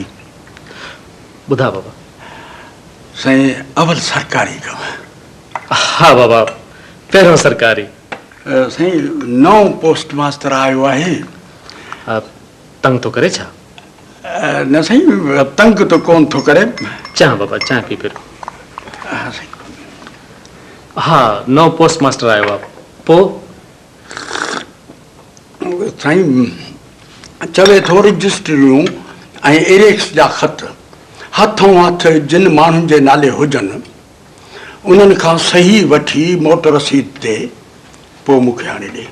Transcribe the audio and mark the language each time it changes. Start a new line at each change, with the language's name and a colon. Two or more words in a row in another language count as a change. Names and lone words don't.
Sindhi: ॿुधा बाबा। साईं अवल सरकारी कम। हा बाबा पहिरियों सरकारी। साईं नओं पोस्ट मास्टर आयो आहे। तंग थो करे छा? न साईं तंग त कोन थो करे। चाह बाबा चाह पी फिर। हा साईं। हा नओं पोस्ट मास्टर आयो आहे पोइ? साईं चवे थो रजिस्ट्रियूं ऐं एरेक्स जा ख़त हथों हथ जिन माण्हुनि जे नाले हुजनि उन्हनि खां सही वठी मोटर रसीद ते पोइ मूंखे आणे ॾे।